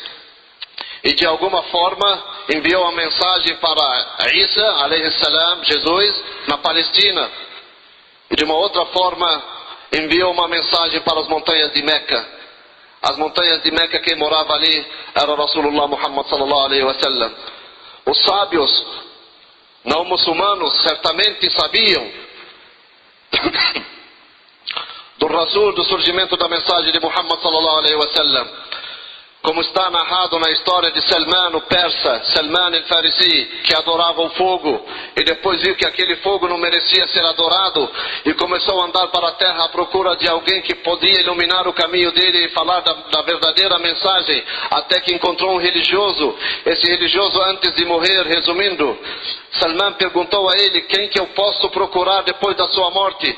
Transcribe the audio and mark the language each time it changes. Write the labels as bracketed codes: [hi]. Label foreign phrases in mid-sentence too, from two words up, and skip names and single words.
[pt] E de alguma forma enviou a mensagem para Isa, [ar] عليه السلام, [pt] Jesus, na Palestina. E de uma outra forma enviou uma mensagem para as montanhas de Meca. As montanhas de Meca, quem morava ali era [ar] رسول الله محمد صلى الله عليه وسلم. [pt] Os sábios não muçulmanos certamente sabiam do Rasul, do surgimento da mensagem de [ar] محمد صلى الله عليه وسلم. [pt] Como está narrado na história de Salman, o persa, Salman al-Farisi, que adorava o fogo, e depois viu que aquele fogo não merecia ser adorado, e começou a andar para a terra à procura de alguém que podia iluminar o caminho dele e falar da verdadeira mensagem, até que encontrou um religioso. Esse religioso, antes de morrer, resumindo, Salman perguntou a ele: quem que eu posso procurar depois da sua morte?